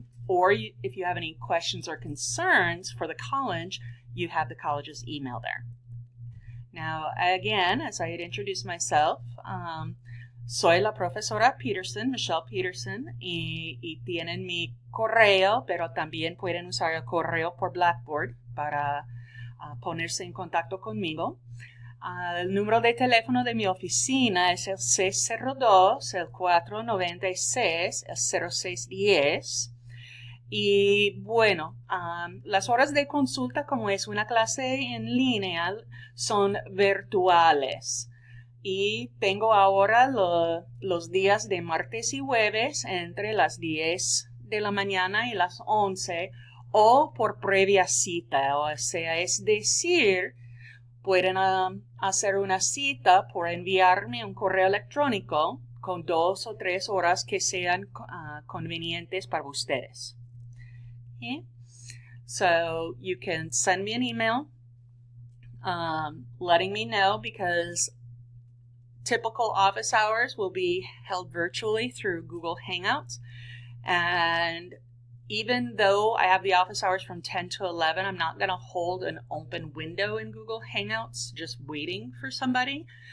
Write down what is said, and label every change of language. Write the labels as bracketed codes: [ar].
[en] Or if you have any questions or concerns for the college, you have the college's email there. Now, again, as I had introduced myself, [es] soy la profesora Peterson, Michelle Peterson, y tienen mi correo, pero también pueden usar el correo por Blackboard para ponerse en contacto conmigo. El número de teléfono de mi oficina es el 602-496-0610. Y bueno, las horas de consulta, como es una clase en línea, son virtuales. Y tengo ahora los días de martes y jueves entre las 10 de la mañana y las 11 o por previa cita. O sea, es decir, pueden hacer una cita por enviarme un correo electrónico con 2 o 3 horas que sean convenientes para ustedes. [en] Okay? So you can send me an email letting me know, because typical office hours will be held virtually through Google Hangouts. And even though I have the office hours from 10 to 11, I'm not going to hold an open window in Google Hangouts just waiting for somebody.